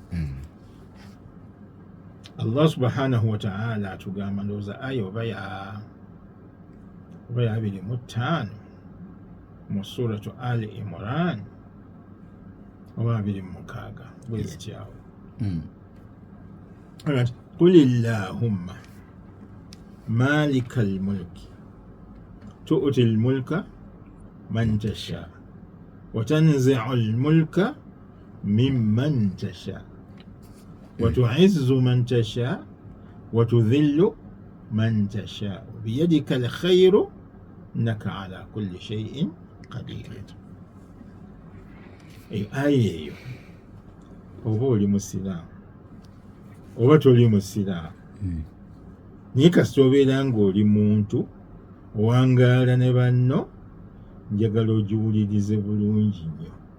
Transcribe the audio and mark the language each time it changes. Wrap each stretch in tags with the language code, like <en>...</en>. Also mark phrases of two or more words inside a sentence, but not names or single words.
<ar>الله سبحانه وتعالى</ar> <lg>atugamba, ndowooza aya oba ya 25 mu suratu Ali Imran oba 26 bwe zityawo.</lg> <ar>قل اللهم مالك الملك تؤتي الملك من تشاء وتنزع الملك ممن تشاء وتعز من تشاء وتذل من تشاء بيدك الخير إنك على كل شيء قدير.</ar> <lg>Eyo oba oli musiraamu oba toli musiraamu naye kasita obeera ng'oli muntu owangaala ne banno, njagala ogiwulirize bulungi nnyo.</lg>